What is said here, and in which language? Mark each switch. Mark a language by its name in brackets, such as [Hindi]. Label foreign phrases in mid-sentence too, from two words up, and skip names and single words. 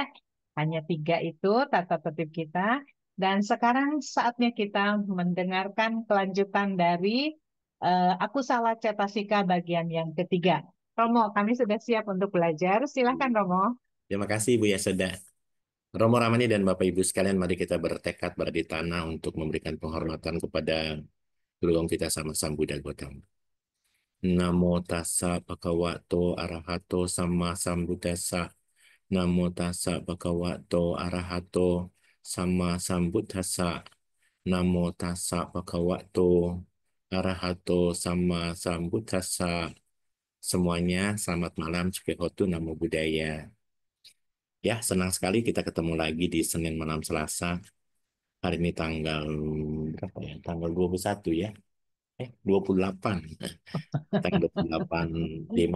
[Indonesian] Hanya 3 itu tata tertib kita. Dan sekarang saatnya kita mendengarkan kelanjutan dari aku salah cetasika bagian yang ketiga. Romo, kami sudah siap untuk belajar. Silahkan Romo. Terima kasih Bu Yasoda. Romo Ramani dan Bapak Ibu sekalian, mari kita bertekad berada di tanah untuk memberikan penghormatan kepada Guru kita sama Sang Buddha Gautama. [Pali] Namo tassa bhagavato arahato sama sambuddhassa. Namo tassa bhagavato arahato sama sambuddhassa. Namo tassa bhagavato arahato sama sambuddhassa. [Indonesian] Semuanya selamat malam, [Pali] Hotu Namo Buddhaya. [Indonesian] Ya, senang sekali kita ketemu lagi di Senin malam Selasa. Hari ini tanggal berapa ya? Tanggal 21 ya. 28. Tanggal 28 lima